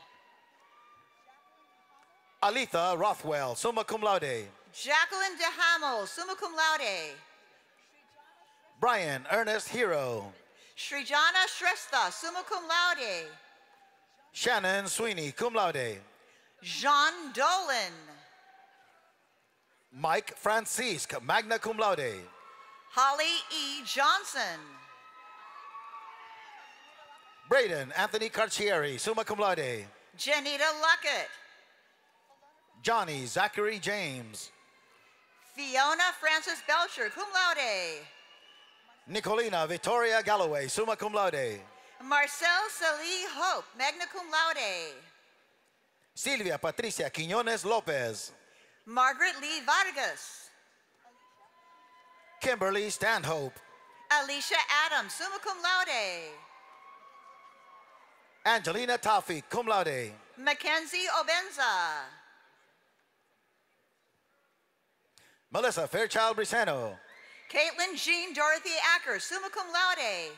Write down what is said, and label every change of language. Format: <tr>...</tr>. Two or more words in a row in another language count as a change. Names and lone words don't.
<en>Alitha Rothwell,</en> <la>summa cum laude.</la> <en>Jacqueline DeHamo,</en> <la>summa cum laude.</la> <en>Brian Ernest Hero. Srijana Shrestha,</en> <la>summa cum laude.</la> <en>Shannon Sweeney,</en> <la>cum laude.</la> <en>Jean Dolan. Mike Francisque,</en> <la>magna cum laude.</la> <en>Holly E. Johnson. Braden Anthony Carcieri,</en> <la>summa cum laude.</la> <en>Janita Luckett. Johnny Zachary James. Fiona Francis Belcher,</en> <la>cum laude.</la> <en>Nicolina Victoria Galloway,</en> <la>summa cum laude.</la> <en>Marcel Salih Hope,</en> <la>magna cum laude.</la> <en>Silvia Patricia Quiñones Lopez. Margaret Lee Vargas. Kimberly Stanhope. Alicia Adams,</en> <la>summa cum laude.</la> <en>Angelina Taufik,</en> <la>cum laude.</la> <en>Mackenzie Obenza. Melissa Fairchild Briseno. Caitlin Jean Dorothy Acker,</en> <la>summa cum laude.</la>